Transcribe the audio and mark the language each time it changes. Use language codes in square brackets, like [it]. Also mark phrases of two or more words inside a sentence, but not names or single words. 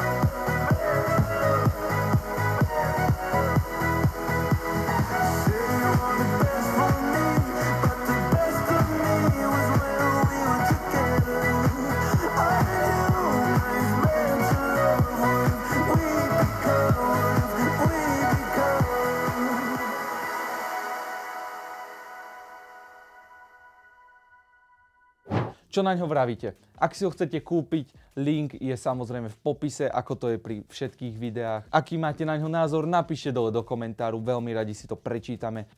[en] Say you wanted best for me, but the best of me was when we were together. Are humans meant to love? What if we become? What if we become? [sk] Čo na ňo vravíte? Ak si ho chcete kúpiť, link je samozrejme v popise, ako to je pri všetkých videách. Aký máte na ňo názor, napíšte dole do komentáru, veľmi radi si to prečítame.